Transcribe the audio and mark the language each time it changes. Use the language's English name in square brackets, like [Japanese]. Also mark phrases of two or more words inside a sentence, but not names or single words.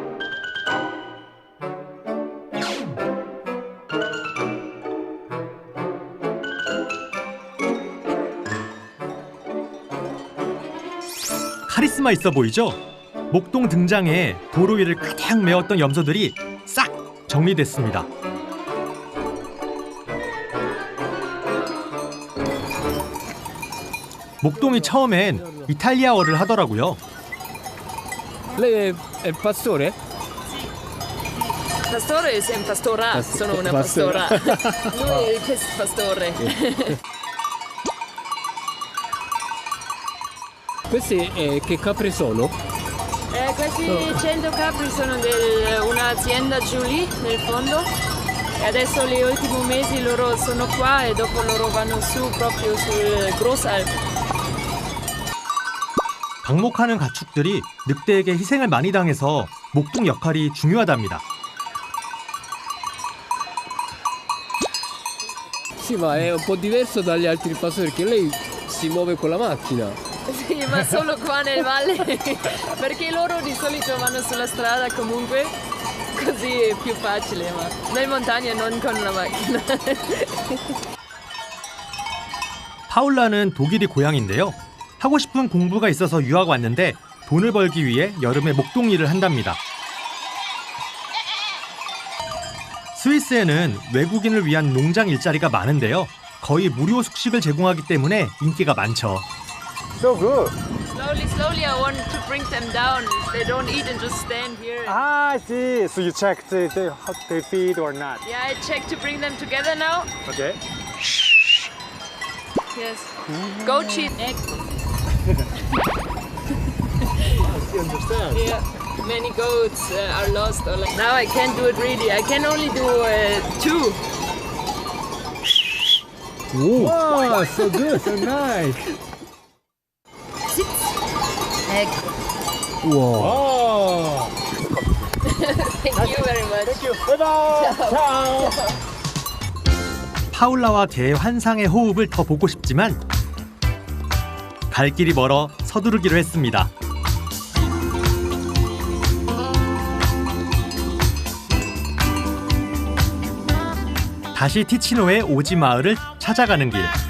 [Korean] 카리스마 있어 보이죠? 목동 등장에 도로 위를 가득 메웠던 염소들이 싹 정리됐습니다. 목동이 처음엔 이탈리아어를 하더라고요. [Italian] Lei è pastore? Pastore è un pastora, sono una pastora. Lui è il pastore. Questi che capri sono? Questi 100 capri sono di un'azienda giù lì nel fondo e adesso gli ultimi mesi loro sono qua e dopo loro vanno su proprio sul Grossalp. [Korean] 방목하는 가축들이 늑대에게 희생을 많이 당해서 목동 역할이 중요하답니다. [Italian] Sì, ma è un po' diverso dagli altri pastori perché lei si muove con la macchina. Sì, ma solo qua nel valle perché loro di solito vanno sulla strada comunque, così è più facile, ma nel montagna non con la macchina. [Korean] 파울라는 독일이 고향인데요. 하고 싶은 공부가 있어서 유학 왔는데 돈을 벌기 위해 여름에 목동 일을 한답니다. 스위스에는 외국인을 위한 농장 일자리가 많은데요. 거의 무료 숙식을 제공하기 때문에 인기가 많죠. [English] So good. Slowly I want to bring them down. They don't eat and just stand here. I see. So you checked how they feed or not? Yeah, I check to bring them together now. Okay. Yes. Goat cheese egg. I understand. Yeah. Many goats are lost. Or like, now I can't do it really. I can only do 2. Wow, so good, so nice. Egg. Wow. Thank you very much. Thank you. Bye-bye. Ciao. [Korean] 파울라와 개의 환상의 호흡을 더 보고 싶지만 갈 길이 멀어 서두르기로 했습니다. 다시 티치노의 오지 마을을 찾아가는 길.